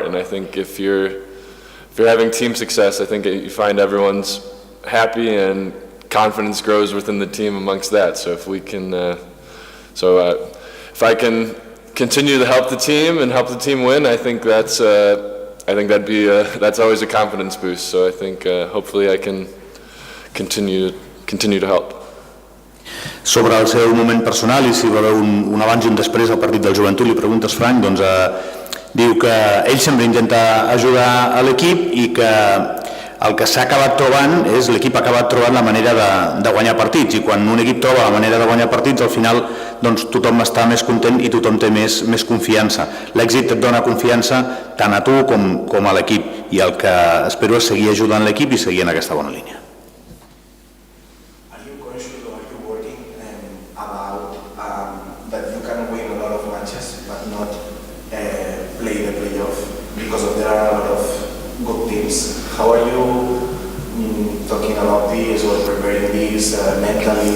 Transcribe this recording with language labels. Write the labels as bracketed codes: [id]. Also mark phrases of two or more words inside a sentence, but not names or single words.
[en] And I think if you're having team success, I think you find everyone's happy and confidence grows within the team amongst that. So if we can, if I can continue to help the team and help the team win, I think that's always a confidence boost. So I think hopefully I can continue to help. [ca] Sobre el seu moment personal i si va haver un abans i un després al partit del Joventut, li preguntes, Frank, doncs diu que ell sempre intenta ajudar a l'equip i que el que s'ha acabat trobant és l'equip ha acabat trobant la manera de guanyar partits, i quan un equip troba la manera de guanyar partits, al final doncs, tothom està més content i tothom té més confiança. L'èxit et dona confiança tant a tu com a l'equip, i el que espero és seguir ajudant l'equip i seguir en aquesta bona línia. [en] Are you conscious or are you working about that you can win a lot of matches but not play the playoff because there are a lot of good teams? How are you talking about this or preparing this mentally?